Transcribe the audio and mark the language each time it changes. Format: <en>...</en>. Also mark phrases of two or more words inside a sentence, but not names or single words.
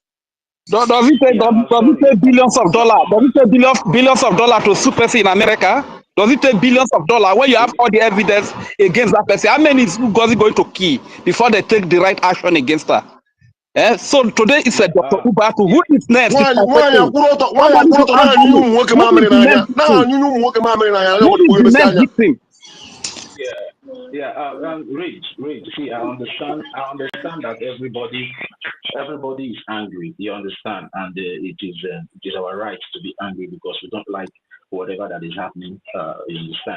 <en>Does it say billions of dollars? Does it say billions of dollars to super in America? Does it take billions of dollars when you have all the evidence against that person? How many is Ngozi going to kill before they take the right action against her? So today it's a Dr. Ubatu. Who is next?</en> <ig>Nwaanyị akwụrụ ọtọ</ig> <en>Somebody should</en> <ig>na-anyụ</ig> <en>answer me.</en> <ig>ụmụ nwoke</ig> <en>Who is</en> <ig>mamịrị</ig> <en>the</en> <ig>n'anya</ig> <en>next victim?</en> <ig>na-anyụ ụmụ nwoke mamịrị n'anya</ig> <en>Who is</en> <ig>onye</ig> <en>the</en> <ig>mesi</ig> <en>next</en> <ig>anya.</ig> <en>victim? Rage. See, I understand that everybody is angry. You understand, and it is our right to be angry because we don't like whatever that is happening. You understand.</en>